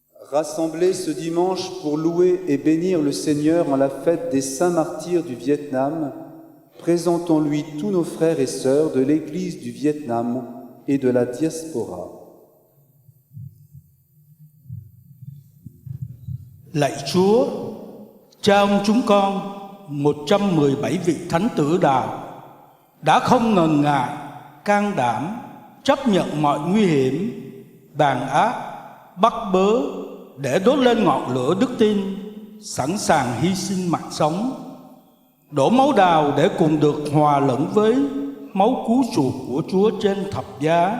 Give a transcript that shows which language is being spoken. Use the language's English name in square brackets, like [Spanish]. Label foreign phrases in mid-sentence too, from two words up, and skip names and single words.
[French] Rassemblés ce dimanche pour louer et bénir le Seigneur en la fête des saints martyrs du Vietnam, présentons-lui tous nos frères et sœurs de l'Église du Vietnam et de la diaspora. [Vietnamese] Lạy Chúa, Cha ông chúng con, 117 vị thánh tử đạo đã không ngần ngại, can đảm, chấp nhận mọi nguy hiểm, đàn áp, bắt bớ để đốt lên ngọn lửa đức tin, sẵn sàng hy sinh mạng sống, đổ máu đào để cùng được hòa lẫn với máu cứu chuộc của Chúa trên thập giá.